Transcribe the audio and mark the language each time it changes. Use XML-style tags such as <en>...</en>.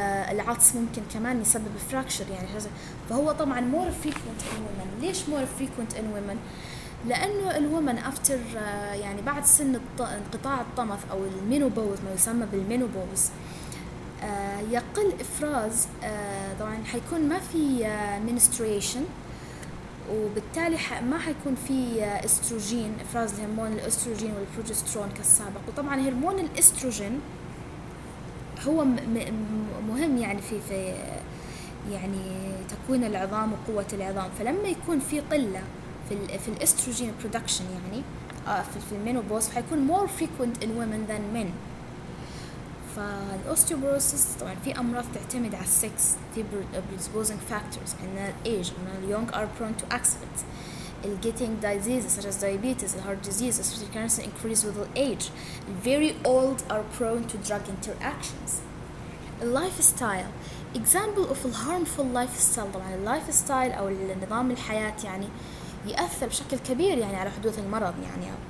<ar>العطس ممكن كمان يسبب فراكشر يعني. فهو طبعا</ar> <en>more frequent in women.</en> <ar>ليش</ar> <en>more frequent in women؟</en> <ar>لأنه الومن after يعني بعد سن انقطاع الطمث أو المينوبوز، ما يسمى بالمينوبوز، يقل إفراز. طبعا حيكون ما في menstruation، وبالتالي ما حيكون في استروجين، إفراز الهرمون الأستروجين والبروجسترون كالسابق. وطبعا هرمون الأستروجين هو مهم يعني في يعني تكوين العظام وقوة العظام. فلما يكون في قلة في الاستروجين برودكشن يعني في المينوبوز، حيكون</ar> <en>more frequent in women than men.</en> <ar>فالاوستيوبروسيس طبعا في امراض تعتمد على السكس، في</ar> <en>predisposing factors and age and young are prone to accidents. Getting diseases such as diabetes, heart disease, certain cancer increase with age. Very old are prone to drug interactions. Lifestyle. Example of a harmful lifestyle.</en> <ar>طبعا اللايفستايل أو النظام الحياة يعني يأثر بشكل كبير يعني على حدوث المرض يعني.</ar>